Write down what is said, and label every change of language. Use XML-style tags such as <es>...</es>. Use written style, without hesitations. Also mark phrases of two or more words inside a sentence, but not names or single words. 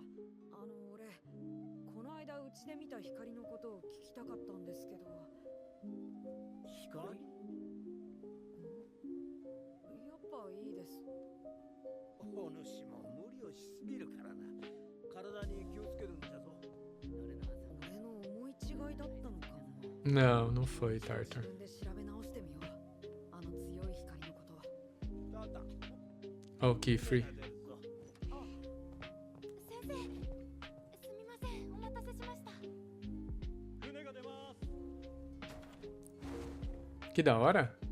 <ja>俺この間うちで見た光のことを聞きたかったんですけど。光？やっぱいいです。お主も無理をしすぎるからな。体に気をつけるんじゃぞ。俺の思い違いだったのかも。</ja> <pt>Não, não foi,</pt> <ja>自 Tartar. 分で調べ直してみよう。あの強い光のことは。だった。</ja> <pt>Ó, o Kifri.</pt> <ja>先生、すみません、お待たせしました。船が出ます。</ja> <pt>Que da hora.</pt>